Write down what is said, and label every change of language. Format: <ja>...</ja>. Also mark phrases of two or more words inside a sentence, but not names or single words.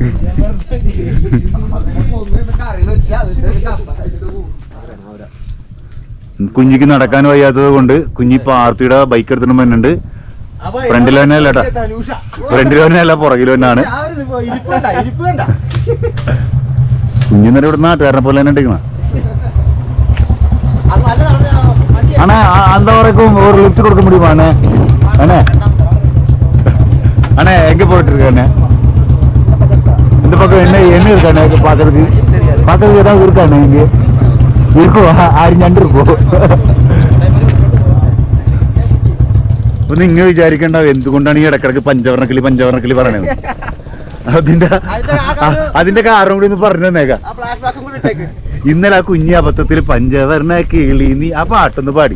<ml>കുഞ്ഞിക്ക് നടക്കാൻ വയ്യാത്തത് കൊണ്ട് കുഞ്ഞി പാർട്ടിയുടെ ബൈക്ക് എടുത്തിട്ട് വന്നിട്ടുണ്ട്. ഫ്രണ്ടിൽ തന്നെ അല്ലേട്ടാ, ഫ്രണ്ടിൽ തന്നെ അല്ല പുറകിൽ തന്നെയാണ്. കുഞ്ഞിന്നേരം ഇവിടെ നാട്ടുകാരനെ പോലെ തന്നെ ഉണ്ടെങ്കിൽ</ml> <ta>அண்ணா அந்த வரைக்கும் ஒரு லிஃப்ட் கொடுக்க முடியுமா அண்ணே? அண்ணே அண்ணே எங்க போயிட்டு இருக்க அண்ணே? இந்த பக்கம் என்ன என்ன இருக்கா அண்ணே? பாக்குறதுக்கு ஏதாவது இருக்கா அண்ணே? இங்க இருக்கும்,</ta> <ml>ആരും ഞണ്ട് இருக்கும். അപ്പൊ നിങ്ങൾ വിചാരിക്കണ്ടാവും എന്തുകൊണ്ടാണ് ഈ ഇടക്കിടക്ക് പഞ്ചവർണ്ണക്കിളി പറയണത്. അതിന്റെ കാരണം കൂടി ഒന്ന് പറഞ്ഞു തന്നേക്കാം. ഇന്നലെ ആ കുഞ്ഞി അബദ്ധത്തിൽ പഞ്ചവർണ്ണ കിളി നീ ആ പാട്ടൊന്ന് പാടി.</ml>